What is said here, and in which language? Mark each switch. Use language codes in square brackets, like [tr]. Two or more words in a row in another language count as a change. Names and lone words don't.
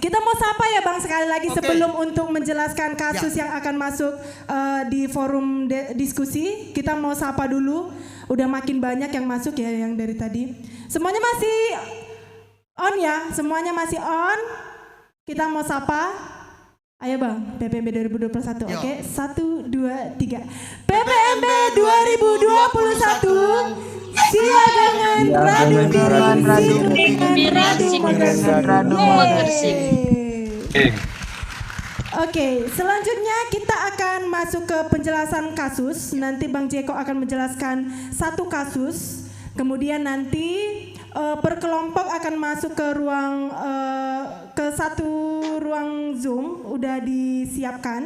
[id] Kita mau sapa ya Bang sekali lagi sebelum untuk menjelaskan kasus yang akan masuk di forum diskusi. Kita mau sapa dulu. Udah makin banyak yang masuk ya yang dari tadi. Semuanya masih on ya? Semuanya masih on? Kita mau sapa. Ayo Bang, PPMB 2021. Oke, 1, 2, 3. PPMB 2021. [btx] Siagangan Radu Gersik. [id] Oke, selanjutnya kita akan masuk ke penjelasan kasus. Nanti Bang Jeko akan menjelaskan satu kasus. Kemudian nanti per kelompok akan masuk ke ruang ke satu ruang Zoom, udah disiapkan.